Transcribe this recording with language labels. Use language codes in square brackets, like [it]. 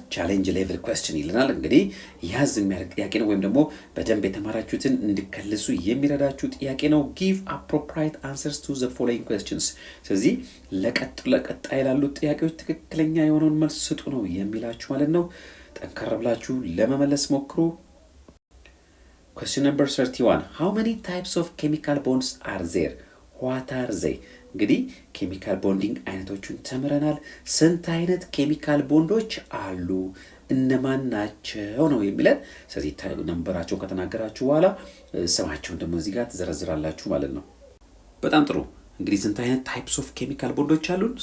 [am] ቻሌንጅ ሌቭል ኩዌስችን ይለናል። እንግዲህ ያዝ የሚያደርግ ጥያቄ ነው፣ ወይም ደግሞ በደንብ የተማራችሁትን እንድከልሱ የሚረዳችሁ ጥያቄ ነው። [en] ጊቭ appropriate answers to the following questions። [am] ስለዚህ ለቀጣይ ላሉት ጥያቄዎች ትክክለኛ የሆነውን መልስ ስጡ ነው የሚላችሁ ማለት ነው። ጠንከር ብላችሁ ለመመለስ ሞክሩ። [en] Question number 31. How many types of chemical bonds are there? What are they? [am] እንግዲህ ኬሚካል ቦንዲንግ አይነቶቹን ተምረናል። ስንት አይነት ኬሚካል ቦንዶች አሉ? እነማን ናቸው ነው የሚለን። ስለዚህ ነምበራቸውን ከተናገራችሁ በኋላ ስማቸውን ደግሞ እዚህ ጋር ትዘረዝራላችሁ ማለት ነው። በጣም ጥሩ። እንግዲህ ስንት አይነት ታይፕስ ኦፍ ኬሚካል ቦንዶች አሉን?